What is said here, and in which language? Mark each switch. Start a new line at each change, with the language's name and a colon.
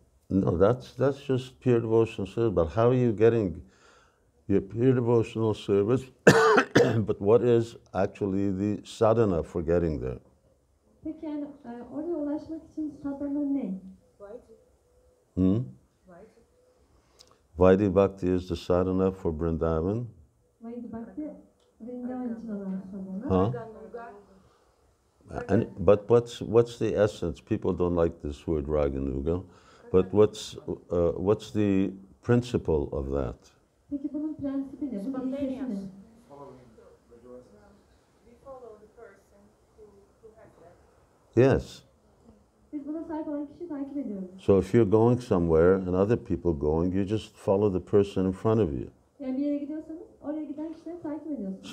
English: No, that's just pure devotional service. But how are you getting your pure devotional service? But what is actually the sadhana for getting there?
Turkish: Peki yani oraya ulaşmak için sadhana ne?
English: Hmm? Vaidhi Bhakti is the sadhana for Vrindavan.
Turkish: Vaidhi Bhakti, Vrindavan için olan sadhana.
English: Huh? But what's the essence? People don't like this word Raganuga, but what's the principle of that?
Turkish: Peki bunun prensibi ne? Bunun ilkesi ne?
English: We follow the person who has that. Yes.
Turkish: Biz buna sahip olan kişiyi takip ediyoruz.
English: So if you're going somewhere and other people going, you just follow the person in front of you.
Turkish: Yani bir yere gidiyorsanız oraya giden kişileri takip ediyorsunuz.